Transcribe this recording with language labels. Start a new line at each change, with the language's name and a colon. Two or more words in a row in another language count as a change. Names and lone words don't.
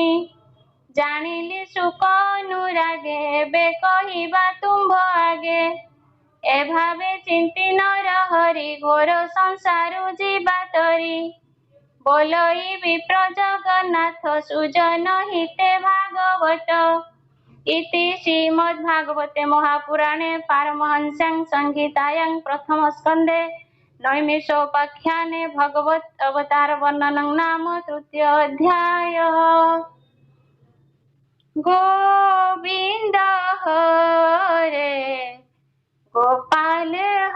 Odia: ଜାଣିଲି ଶୁକ ଅନୁରାଗେ ଏବେ କହିବା ତୁମ୍ଭ ଆଗେ। ଏ ଭାବେ ଚିନ୍ତି ନର ହରି ଘୋର ସଂସାରୁ ଯିବା ତରି। ବୋଲଇ ବିପ୍ର ଜଗନ୍ନାଥ ସୁଜନ ହିତେ ଭାଗବତ।
Sanskrit: इति श्रीमद्भागवते महापुराणे पारमहंस्यां संहितायां प्रथमस्कन्धे नैमिषोपाख्याने भगवत् अवतार वर्णनं नाम तृतीय अध्यायः। गोविन्द हरे गोपाल